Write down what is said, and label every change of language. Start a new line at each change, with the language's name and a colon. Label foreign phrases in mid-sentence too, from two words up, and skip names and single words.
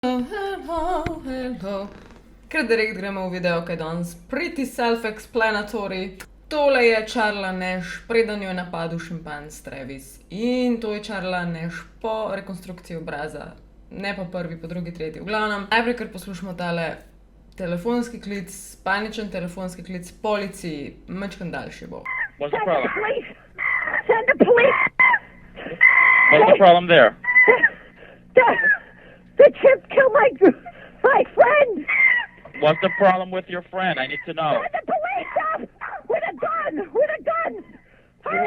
Slovenian: Hello. Ker direkt gremo v video, kaj je danes
English: pretty self-explanatory.
Slovenian: Tole je Charla Nash, preden jo je napadel šimpanz Travis. In to je Charla Nash po rekonstrukciji obraza. Ne pa prvi, pa drugi, tretji. V glavnem, najprej, ker poslušamo tale telefonski klic, paničen telefonski klic policiji, majčkeno daljši bo.
English: What's the problem? Police! Send the police! What's the problem there? The chimp killed my friend! What's the problem with your friend? I need to know. Send the police up! With a gun! With a gun! Hurry